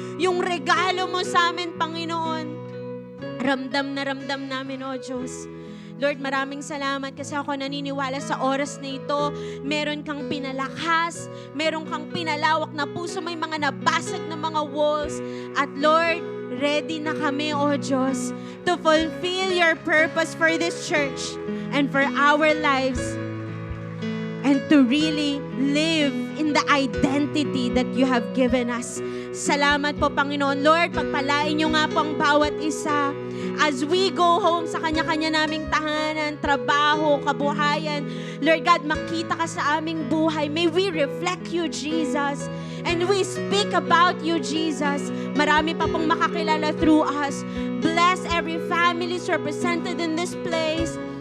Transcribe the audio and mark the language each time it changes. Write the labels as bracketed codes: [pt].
[tl] Yung regalo mo sa amin, Panginoon. Ramdam na ramdam namin, O Diyos. Lord, maraming salamat kasi ako naniniwala sa oras na ito. Meron kang pinalakas, meron kang pinalawak na puso, may mga nabasag na mga walls. [en] At Lord, ready [tl] na kami, O Diyos, [en] to fulfill your purpose for this church and for our lives, and to really live in the identity that you have given us. [tl] Salamat po, Panginoon. Lord, pagpalain niyo nga po ang bawat isa [en] as we go home [tl] sa kanya-kanya naming tahanan, trabaho, kabuhayan. Lord God, makita ka sa aming buhay. [en] May we reflect you, Jesus. And we speak about you, Jesus. [tl] Marami pa pong makakilala [en] through us. Bless every families represented in this place.